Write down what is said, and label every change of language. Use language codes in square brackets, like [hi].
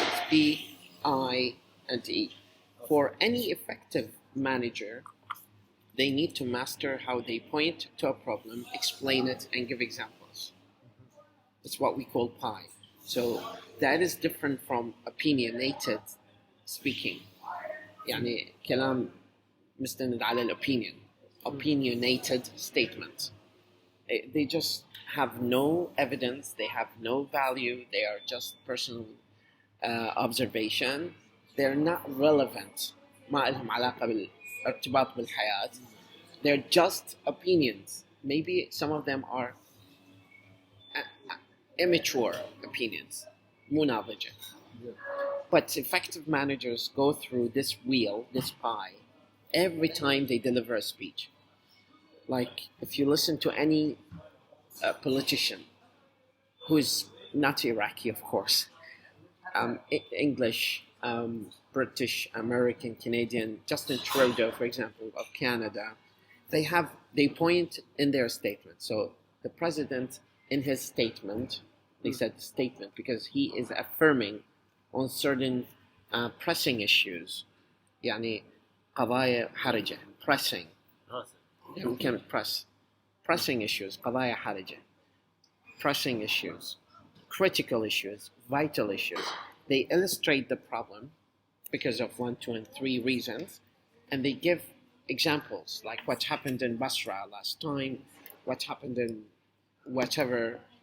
[en] It's P, I, and E. For any effective manager, they need to master how they point to a problem, explain it, and give examples. It's what we call pie. So that is different from opinionated speaking. [ar] يعني كلام مستند على الopinion. [en] Opinionated statement. They just have no evidence, they have no value, they are just personal observation. They're not relevant. [ar] ما لهم علاقة بالارتباط بالحياة. [en] They're just opinions. Maybe some of them are immature opinions. [ar] مناضجة. [en] But effective managers go through this wheel, this pie, every time they deliver a speech. Like if you listen to any politician who's not Iraqi, of course, English, British, American, Canadian, Justin Trudeau, for example, of Canada, they point in their statement. So the president, in his statement, they said statement because he is affirming on certain pressing issues. [ar] يعني قضايا حرجة, pressing. [en] We can pressing issues, [ar] قضايا حرجة, [en] pressing issues, critical issues, vital issues. They illustrate the problem because of 1, 2, and 3 reasons, and they give examples like what happened in Basra last time, what happened in whatever.